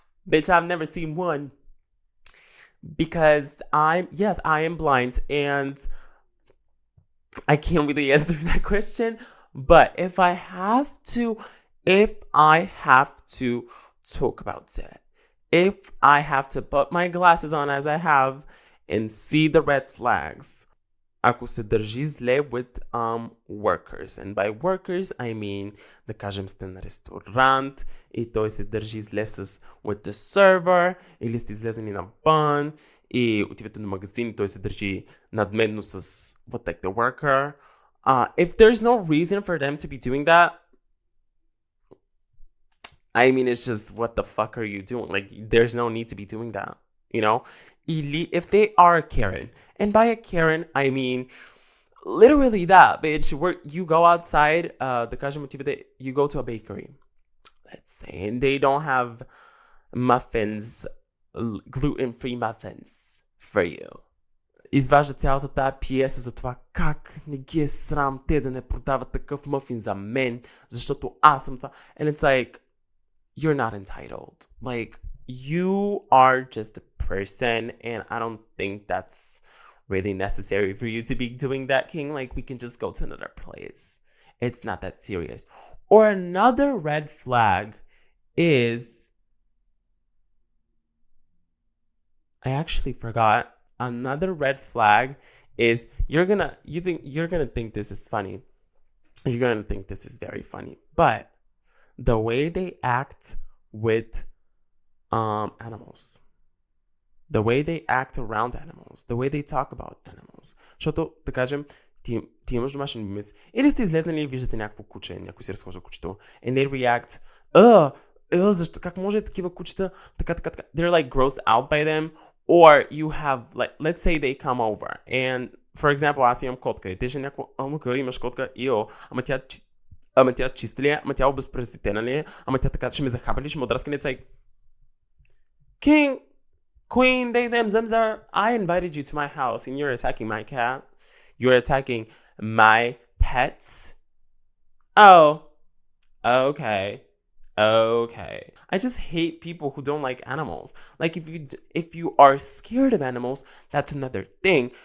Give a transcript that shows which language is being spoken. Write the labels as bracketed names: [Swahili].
[English] Bitch, I've never seen one. Because I am blind, and I can't really answer that question. But if I have to talk about it, if I have to put my glasses on as I have and see the red flags, [Bulgarian] ако се държи зле [English] with workers. And by workers, I mean, [Bulgarian] да кажем сте на ресторант и той се държи зле [English] with the server, [Bulgarian] или сте излезнали на бан и отивате на магазин и той се държи надменно с [English] like the worker. If there's no reason for them to be doing that, I mean, it's just, what the fuck are you doing? Like, there's no need to be doing that, you know? If they are a Karen, and by a Karen, I mean literally that, bitch, where you go outside, you go to a bakery, let's say, and they don't have muffins, gluten-free muffins for you. [Bulgarian] Изважда цялата тази пиеса за това как не ги е срам те да не продават такъв мъфин за мен, защото аз съм това. [English] And it's like, you're not entitled. Like, you are just a person, and I don't think that's really necessary for you to be doing that, King. Like, we can just go to another place. It's not that serious. Or another red flag is, I actually forgot. Another red flag is you're gonna think this is funny. You're gonna think this is very funny, but the way they act with animals, the way they act around animals, the way they talk about animals. [Bulgarian] Защото, да кажем, ти имаш домашен любимец, или сте излезнали и виждате някакво куче, някой си разхожда кучето, [English] and they react, [Bulgarian] защо, как може такива кучета, така. [English] They're like grossed out by them. Or you have, like, let's say they come over, and, for example, [Bulgarian] аз имам котка, и те ще някакво, имаш котка, ама тя чиста ли е, ама тя обезпреситена ли е, ама тя така ще ме захапа ли, ще ме отраска ли, [English] it's like, King, Queen, they, them, zemzer. I invited you to my house and you're attacking my cat. You're attacking my pets. Oh, okay. Okay. I just hate people who don't like animals. Like if you are scared of animals, that's another thing.